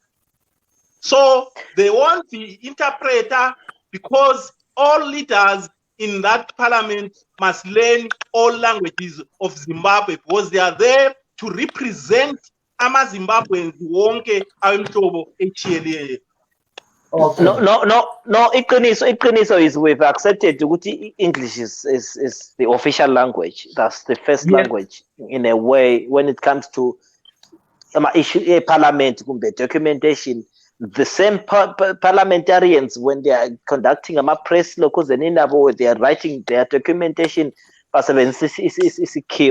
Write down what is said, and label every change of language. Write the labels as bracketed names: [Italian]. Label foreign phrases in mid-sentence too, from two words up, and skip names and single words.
[English] So they want the interpreter because all leaders in that parliament must learn all languages of Zimbabwe because they are there to represent [North Ndebele] ama-Zimbabweans wonke awemhlobo echiyeleyo. [English] Okay. No. Iqiniso is we've accepted ukuthi English is the official language. That's the first language in a way when it comes to issue parliament documentation. The same parliamentarians when they are conducting press locals and they are writing their documentation is key.